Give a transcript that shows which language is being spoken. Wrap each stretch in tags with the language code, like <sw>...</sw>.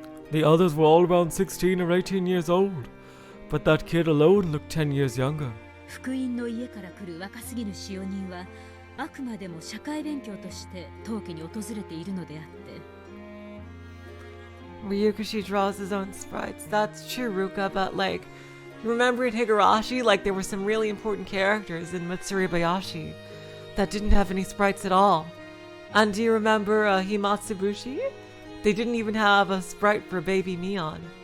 <en>The others were all around 16 or 18 years old, but that kid alone looked 10 years younger.</en> <ja>福音の家から来る若すぎる使用人はあくまでも社会勉強として当家に訪れているのであって。</ja> <en>Ryukishi draws his own sprites. That's true, Ruka, but like, you remember in Higurashi, like there were some really important characters in Matsuri Bayashi that didn't have any sprites at all. And do you remember Himatsubushi? They didn't even have a sprite for baby Mion.</en>